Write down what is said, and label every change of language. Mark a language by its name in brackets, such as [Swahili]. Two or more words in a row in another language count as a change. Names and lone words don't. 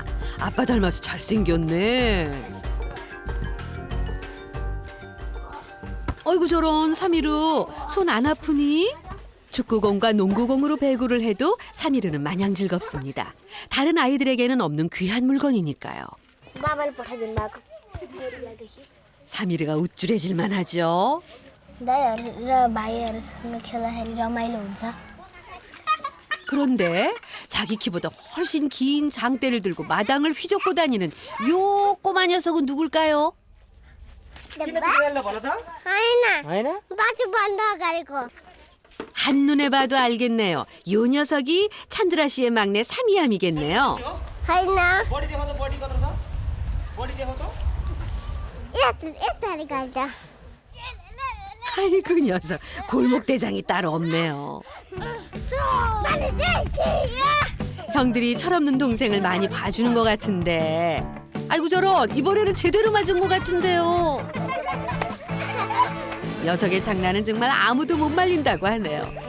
[Korean] 아빠 닮아서 잘생겼네. 어이구 저런 삼이루 손 안 아프니? 축구공과 농구공으로 배구를 해도 삼이루는 마냥 즐겁습니다. 다른 아이들에게는 없는 귀한 물건이니까요. [Nepali] बाबाले पठाइदिनु भएको देखि [Korean] 삼이루가 우쭐해질만 하죠. [Nepali] दाइहरू र भाइहरूसँग खेल्दाखेरि रमाइलो हुन्छ [Korean] 그런데 자기 키보다 훨씬 긴 장대를 들고 마당을 휘젓고 다니는 요 꼬마 녀석은 누굴까요? [Nepali] होइन बाटोभन्दा अगाडिको [Korean] 한눈에 봐도 알겠네요. 요 녀석이 찬드라 씨의 막내 삼이암이겠네요. [Nepali] होइन बडी देखाउ त बडी कत्रो छ बडी देखाउ त यताले गर्छ [Korean] 아이고 녀석 골목대장이 따로 없네요. 형들이 철없는 동생을 많이 봐주는 것 같은데 아이고 저런 이번에는 제대로 맞은 것 같은데요. 녀석의 장난은 정말 아무도 못 말린다고 하네요.